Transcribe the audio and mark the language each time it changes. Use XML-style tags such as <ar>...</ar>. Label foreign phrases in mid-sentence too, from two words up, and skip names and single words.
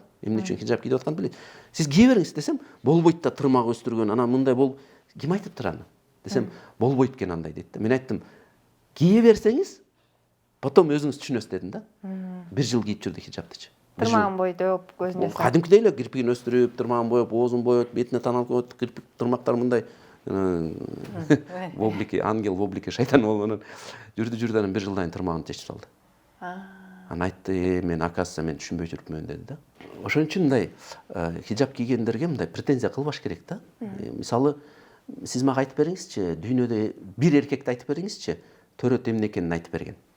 <ky>Эмне үчүн хижап кийип атканын билет. Сиз кие бериңиз десем, болбойт да тырмак өстүргөн, анан мындай ким айтыптыр аны? Десем, болбойт экен андай дейт. Мен айттым, кие берсеңиз, потом өзүңүз түшүнөсүз дедим да. 1 жыл кийип жүрдү хижаптычы. Тырмагын бойтуп, көзүнө кадимкидей эле кирпигин өстүрүп, тырмагын боеп, оозун боеп, бетине таналып коет, кирпик тырмактар мындай</ky> <ru>в облике ангел, в облике шайтан</ru> <ky>болуп жүрдү анан 1 жылдан кийин тырмагын чечип салды. Анан айтты, мен оказывается мен түшүнбөй жүрүпмүн деди да. Ошон үчүн мындай хижап кийгендерге мындай претензия кылбаш керек да. Мисалы, сиз мага айтып бериңизчи, дүйнөдө бир эркекти айтып бериңизчи, төрөт эмне экенин айтып берген.</ky>